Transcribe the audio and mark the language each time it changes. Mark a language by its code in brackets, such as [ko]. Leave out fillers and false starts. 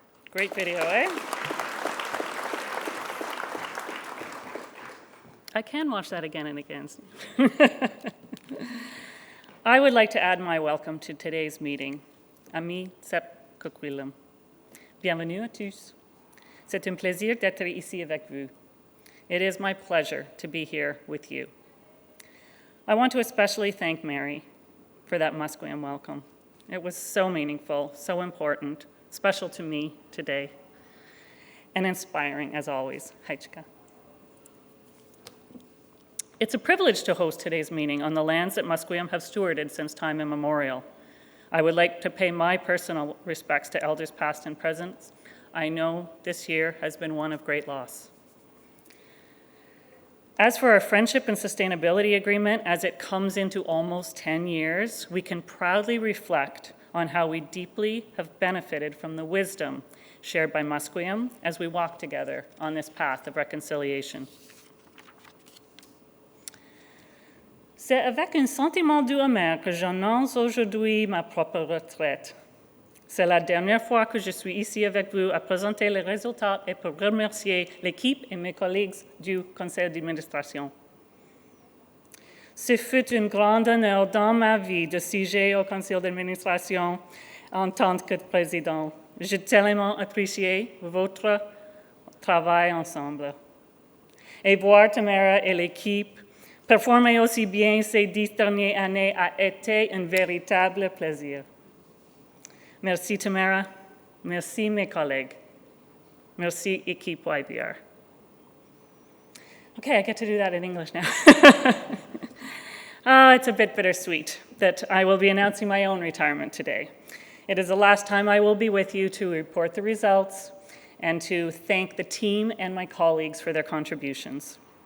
[en] Great video, eh? I can watch that again and again. I would like to add my welcome to today's meeting. [fr] Ami Sep Kokwilam. Bienvenue à tous. C'est un plaisir d'être ici avec vous. [en] It is my pleasure to be here with you. I want to especially thank Mary for that Musqueam welcome. It was so meaningful, so important, special to me today, and inspiring as always. Heichka. It's a privilege to host today's meeting on the lands that Musqueam have stewarded since time immemorial. I would like to pay my personal respects to elders past and present. I know this year has been one of great loss. As for our Friendship and Sustainability Agreement, as it comes into almost 10 years, we can proudly reflect on how we deeply have benefited from the wisdom shared by Musqueam as we walk together on this path of reconciliation. [fr] C'est avec un sentiment doux amer que j'annonce aujourd'hui ma propre retraite. C'est la dernière fois que je suis ici avec vous à présenter les résultats et pour remercier l'équipe et mes collègues du conseil d'administration. Ce fut un grand honneur dans ma vie de siéger au conseil d'administration en tant que président. J'ai tellement apprécié votre travail ensemble. Et voir Tamara et l'équipe performer aussi bien ces 10 dernières années a été un véritable plaisir. Merci Tamara, merci mes collègues, merci équipe YVR. [en] Okay, I get to do that in English now. It's a bit bittersweet that I will be announcing my own retirement today. It is the last time I will be with you to report the results and to thank the team and my colleagues for their contributions.